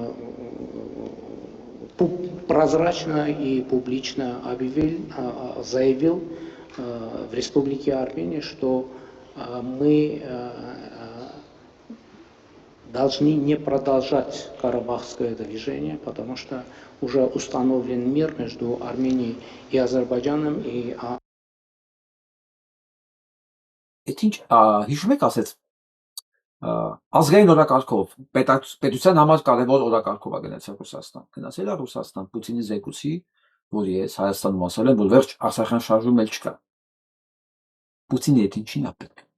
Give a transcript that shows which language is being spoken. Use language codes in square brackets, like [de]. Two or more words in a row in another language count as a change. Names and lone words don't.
[ru] прозрачно и публично заявил в Республике Армения, что мы должны не продолжать карабахское движение, потому что уже установлен мир между Арменией и Азербайджаном. [hy] Հիշում եք ասեց ազգային օրակարգով պետության համար կարևոր օրակարգով է գնացել Ռուսաստան։ Գնացել է Ռուսաստան Պուտինի զեկուցի, որ ես Հայաստանում ասել եմ, որ վերջ Արցախյան շարժում էլ չկա։ Պուտինի հետ ինչին է պետք։